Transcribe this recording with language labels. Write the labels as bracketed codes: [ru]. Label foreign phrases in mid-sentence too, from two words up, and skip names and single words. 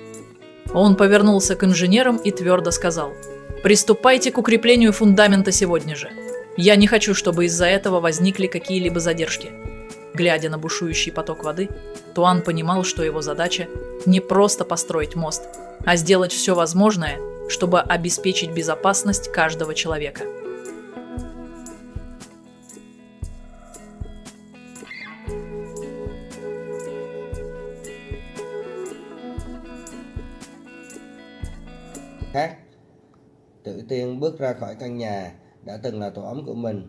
[ru] Он повернулся к инженерам и твердо сказал: «Приступайте к укреплению фундамента сегодня же. Я не хочу, чтобы из-за этого возникли какие-либо задержки». Глядя на бушующий поток воды, Туан понимал, что его задача не просто построить мост, а сделать все возможное, чтобы обеспечить безопасность каждого человека. [vi] Khác. Tử Tiên bước ra khỏi căn nhà đã từng là tổ ấm của mình.